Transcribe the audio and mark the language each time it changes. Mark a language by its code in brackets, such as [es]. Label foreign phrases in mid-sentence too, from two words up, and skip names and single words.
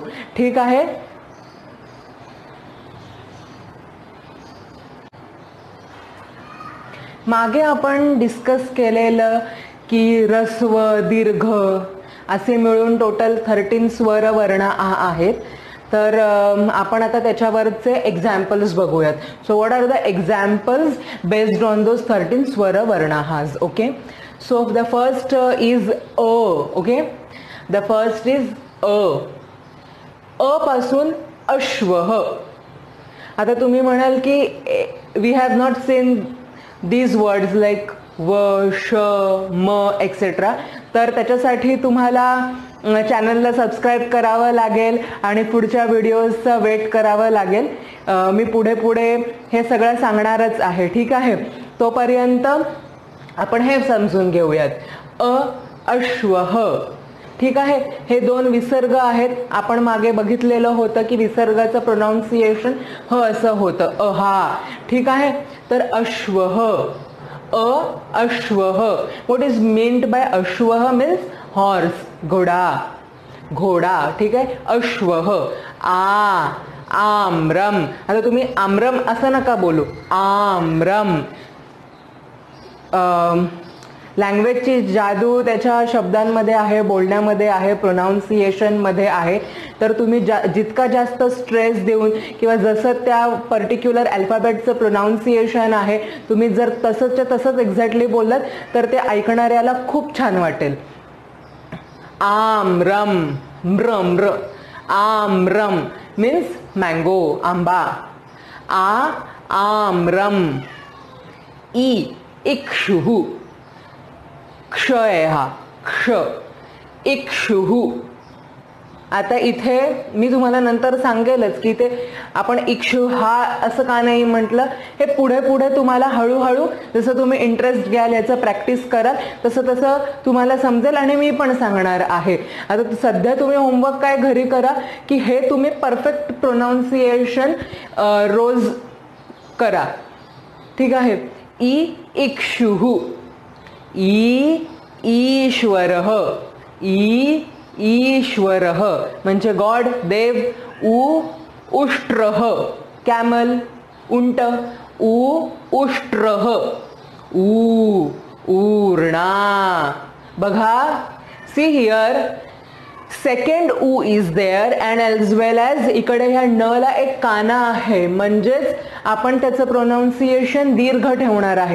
[mr] ठीक आहे, मागे आपण डिस्कस केलेलं की ऱ्हस्व दीर्घ असे मिळून टोटल 13 स्वर वर्ण आहेत. तर आपण आता त्याच्यावरचे एक्झाम्पल्स बघूयात. [en] so what are the examples based on those 13 [mr] स्वर वर्णाहाज. [en] OK, so the first is अ. OK, the first is अ. [mr] अ पासून अश्वः. आता तुम्ही म्हणाल की [en] we have not seen these words like [mr] व, श, म एक्सेट्रा. तर त्याच्यासाठी तुम्हाला [en] channelला subscribe [mr] करावं लागेल आणि पुढच्या [en] videosचं wait [mr] करावं लागेल. मी पुढे पुढे हे सगळं सांगणारच आहे. ठीक आहे, तोपर्यंत आपण हे समजून घेऊयात. अ, अश्वः. ठीक आहे, हे 2 विसर्ग आहेत. आपण मागे बघितलेलं होतं की विसर्गाचं प्रोनाउन्सिएशन ह असं होतं, अहा. ठीक आहे, तर अश्वः, अ, अश्वः. [en] what is meant by अश्वः, means horse, [mr] घोडा, घोडा. ठीक आहे, अश्वः. आ, आम्रम. आता तुम्ही आम्रम असं नका बोलू, आम्रम. लँग्वेजची जादू त्याच्या शब्दांमध्ये आहे, बोलण्यामध्ये आहे, प्रोनाऊन्सिएशनमध्ये आहे. तर तुम्ही जितका जास्त स्ट्रेस देऊन किंवा जसं त्या [en] particular alphabetचं [mr] प्रोनाऊन्सिएशन आहे तुम्ही जर तसंच्या तसंच एक्झॅक्टली बोललात तर ते ऐकणाऱ्याला खूप छान वाटेल. आम रम म्रम र आम रम [en] means mango, [mr] आंबा. आम रम. इक्षुहु. क्ष आहे हा, क्ष. इक्षुहु. आता इथे मी तुम्हाला नंतर सांगेलच की ते आपण इक्षु हा असं का नाही म्हटलं. हे पुढे पुढे तुम्हाला हळूहळू जसं तुम्ही इंटरेस्ट घ्याल, याचं प्रॅक्टिस कराल तसं तसं तुम्हाला समजेल आणि मी पण सांगणार आहे. आता सध्या तुम्ही होमवर्क काय घरी करा की हे तुम्ही [en] perfect pronunciation [mr] रोज करा. ठीक आहे. इक्षुहु. ईश्वरः. ईश्वरः म्हणजे गॉड, देव. उष्ट्रः कॅमल, उंट. उष्ट्रः. ऊर्णा. बघा, [en] see here second ऊ is there and as well as [mr] इकडे ह्या न ला एक काना आहे, म्हणजेच आपण त्याचं प्रोनाऊन्सिएशन दीर्घ ठेवणार आहे.